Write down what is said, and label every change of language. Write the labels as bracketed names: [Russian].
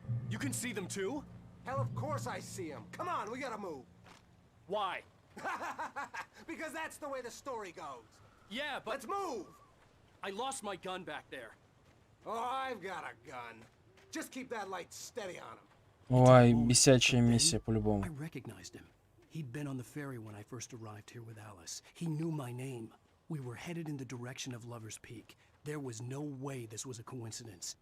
[English] You can see them too? Hell, of course I see them. Come on, we gotta move. Why? Because that's the way the story goes. Yeah, but... Let's move! I lost my gun back there. Oh, I've got a gun. Just keep that light steady on him. [Russian] Ой, бесячая миссия по-любому. [English] I recognized him. He'd been on the ferry when I first arrived here with Alice. He knew my name. We were headed in the direction of Lover's Peak. There was no way this was a coincidence.